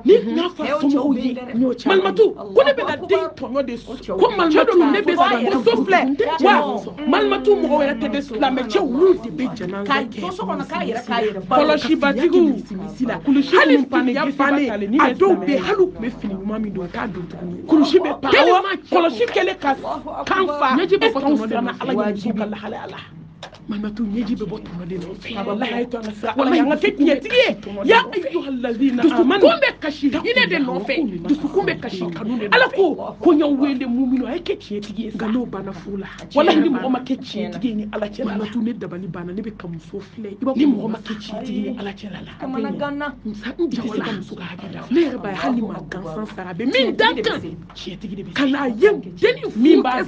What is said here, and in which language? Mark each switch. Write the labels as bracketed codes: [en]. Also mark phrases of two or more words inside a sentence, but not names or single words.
[bm] ni tun y'a fa somɔgɔw ye Malimatu ko ne bɛna den tɔɲɔ de ko Malimatu ne bɛ sa muso filɛ wa Malimatu mɔgɔw yɛrɛ tɛ de silamɛ cɛw olu de bɛ jɛnɛza kɛ kɔlɔsibatigiw hali finiya bannen a dɔw bɛ yen hali u tun bɛ fini ɲuman min don u t'a don tuguni kulusi bɛ pan kɔlɔsi kɛlen ka kan fa e t'anw siranna ala ye musow ka lahalaya la Malimatu ɲɛji bɛ bɔ tɔnɔ de la wallahi a ye to an ka sira ala ɲɛ an ka kɛ tiɲɛtigi ye [ar] يا أيها الذين آمنوا [bm] dusukun bɛ kasi hinɛ de nɔfɛ dusukun bɛ kasi kanu de nɔfɛ ala ko n y'aw wele muminu a ye kɛ tiɲɛtigi ye nka n'o banna furu la wallahi ni mɔgɔ ma kɛ tiɲɛtigi ye ni ala cɛla la Malimatu ne dabali banna ne bɛ ka muso filɛ ni mɔgɔ ma kɛ tiɲɛtigi ye ni ala cɛla la kamana ganna n tɛ se ka muso ka hakɛ dafa ne yɛrɛ b'a ye hali ni maa gansan sara a bɛ min da kan tiɲɛtigi de bɛ ka n'a ye deni min b'a dɔn